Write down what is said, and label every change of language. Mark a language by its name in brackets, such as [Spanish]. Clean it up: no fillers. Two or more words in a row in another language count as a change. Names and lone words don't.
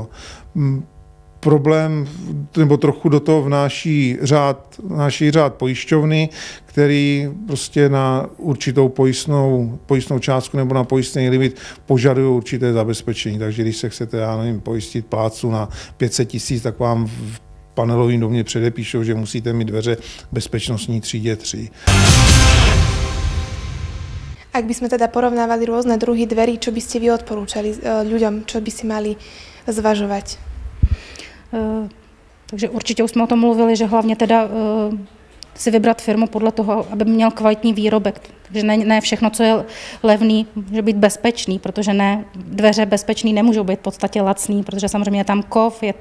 [Czech] Problém, nebo trochu do toho vnáší řád pojišťovny, který prostě na určitou pojistnou částku nebo na pojistný limit požadují určité zabezpečení. Takže když se chcete, já nevím, pojistit plátcu na 500 000, tak vám v panelovém domě předepíšou, že musíte mít dveře bezpečnostní třídě 3. [Slovak] Ak by sme teda porovnávali rôzne druhy dverí, čo by ste vy odporúčali ľuďom, čo by si mali zvažovať? [Czech] Takže určitě už jsme o tom mluvili, že hlavně teda si vybrat firmu podle toho, aby měl kvalitní výrobek. Takže ne všechno, co je levný, může být bezpečný, protože ne, dveře bezpečný nemůžou být v podstatě lacný, protože samozřejmě je tam kov, je